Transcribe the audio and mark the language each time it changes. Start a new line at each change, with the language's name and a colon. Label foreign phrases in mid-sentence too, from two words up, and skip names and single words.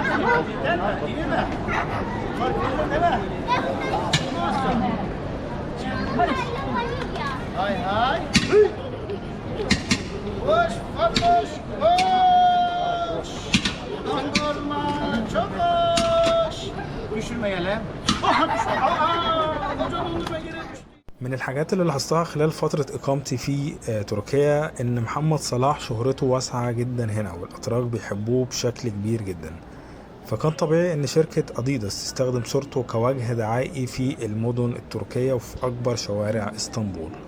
Turkish: Hay hay. Koş, koş, koş. Dondurma çok hoş. Düşürmeyelim. Koca dondurma yere düştü.
Arabic: من الحاجات اللي لاحظتها خلال فترة إقامتي في تركيا إن محمد صلاح شهرته واسعة جدا هنا، والأتراك بيحبوه بشكل كبير جدا، فكان طبيعي إن شركة أديداس تستخدم صورته كوجه دعائي في المدن التركية وفي أكبر شوارع اسطنبول.